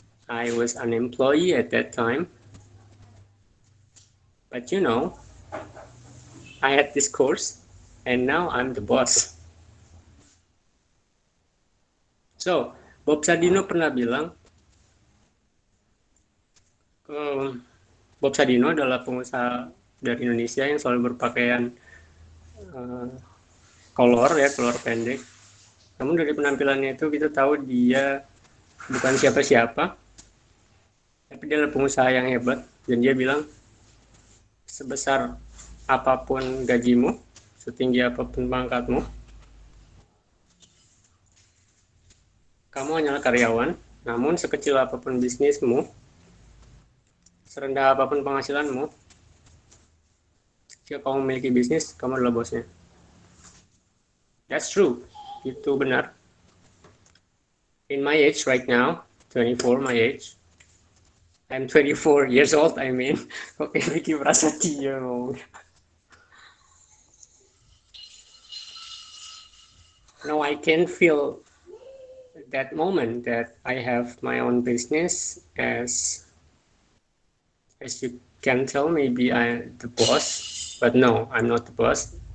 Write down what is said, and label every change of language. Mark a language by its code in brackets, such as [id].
[en] I was an employee at that time. But I had this course and now I'm the boss. [id] So, Bob Sadino pernah bilang, Bob Sadino adalah pengusaha dari Indonesia yang selalu berpakaian kolor pendek. Namun dari penampilannya itu kita tahu dia bukan siapa-siapa, tapi dia adalah pengusaha yang hebat. Dan dia bilang, sebesar apapun gajimu, setinggi apapun pangkatmu, kamu hanyalah karyawan. Namun sekecil apapun bisnismu, serendah apapun penghasilanmu, jika kamu memiliki bisnis, kamu adalah bosnya. [en] That's true. [id] Itu benar. [en] In my age right now, 24 my age, I'm 24 years old, I mean. [id] Oke, Vicky merasa dia ngomong. [en] Now I can feel that moment that I have my own business, as you can tell, maybe I'm the boss, but no, I'm not the boss.